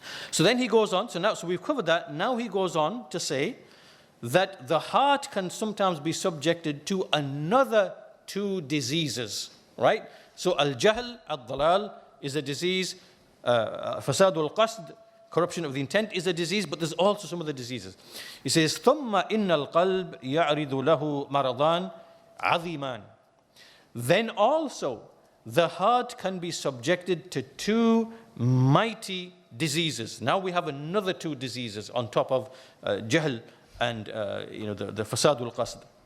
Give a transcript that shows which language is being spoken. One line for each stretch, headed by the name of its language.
English: So then he goes on, so we've covered that, now he goes on to say that the heart can sometimes be subjected to another 2 diseases, right? So al-jahl, al-dalal is a disease, fasadul qasd, corruption of the intent is a disease, but there's also some other diseases. He says,
Arabic: ثُمَّ إِنَّ الْقَلْبِ يَعْرِضُ لَهُ مَرَضَانِ عَظِيمًا.
English: then also the heart can be subjected to two mighty diseases. Now we have another two diseases on top of jahl and the fasadul qasd.